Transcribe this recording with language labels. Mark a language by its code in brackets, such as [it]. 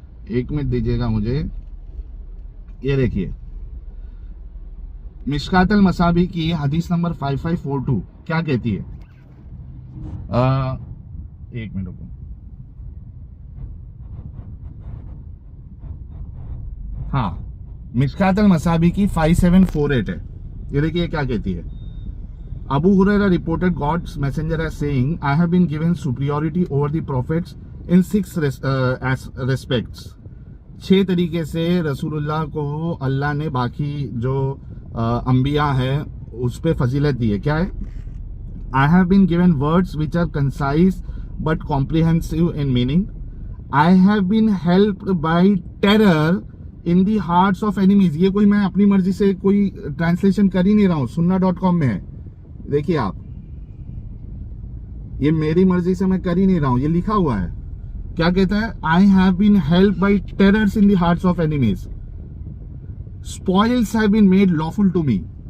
[hi] एक मिनट दीजिएगा मुझे। ये देखिए, मिशकातुल मसाबी की हदीस नंबर 5542 क्या कहती है? एक मिनट रुको। हाँ, मिशकातुल मसाबी की 5748 है। ये देखिए क्या कहती है। [en] Abu Huraira reported God's messenger as saying, I have been given superiority over the prophets in 6 respects. [hi] 6 तरीके से रसूलुल्लाह को अल्लाह ने बाकी जो अंबिया है उस पे फजीलत दी है। क्या है? [en] I have been given words which are concise but comprehensive in meaning. I have been helped by terror in the hearts of enemies. [hi] ये कोई मैं अपनी मर्जी से कोई ट्रांसलेशन कर ही नहीं रहा हूँ, sunnah.com में है। देखिए आप, ये मेरी मर्जी से मैं कर ही नहीं रहा हूं, ये लिखा हुआ है। क्या कहता है? [en] I have been help by terrors in the hearts of enemies, spoils have been made lawful to me.